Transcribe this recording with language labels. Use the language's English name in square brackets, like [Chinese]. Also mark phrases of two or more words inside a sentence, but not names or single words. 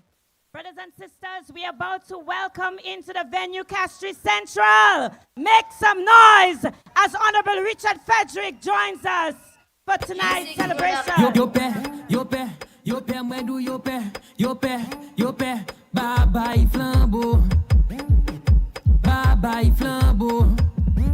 [English] Brothers and sisters, we are about to welcome into the venue Castries Central. Make some noise as Honorable Richard Frederick joins us for tonight's celebration. [Saint Lucian Creole French] Yo père, moi d'où yo père, bye bye flambeau, bye bye flambeau.